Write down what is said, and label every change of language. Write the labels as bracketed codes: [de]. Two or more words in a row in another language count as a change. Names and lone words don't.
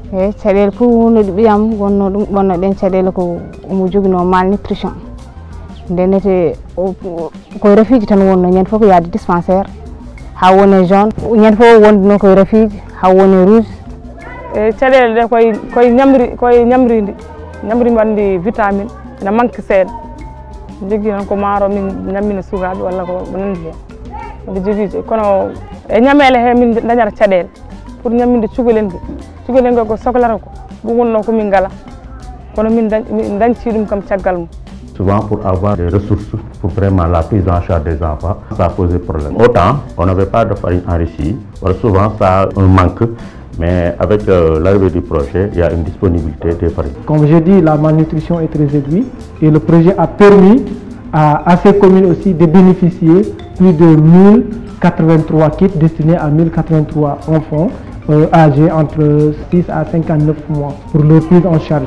[fr] Malnutrition. Dispensaire. Jaune, refuge, rouge. Vitamine. [ff] Na manque sed jigi non ko maro min nyamina sugabe wala ko nandi ko jigi kono e nyamele he min dañara cadel pour nyaminde cugulen ko soklara ko bu wonno ko min gala kono min dañci dum kam ciagal mo. [fr] Souvent pour avoir des ressources pour vraiment la prise en charge des enfants, ça posait problème. Autant on n'avait pas de farine enrichie, souvent ça un manque. Mais avec l'arrivée du projet, il y a une disponibilité des farines. Comme j'ai dit, la malnutrition est très élevée et le projet a permis à ces communes aussi de bénéficier plus de 1083 kits destinés à 1083 enfants âgés entre 6 à 59 mois pour leur prise en charge.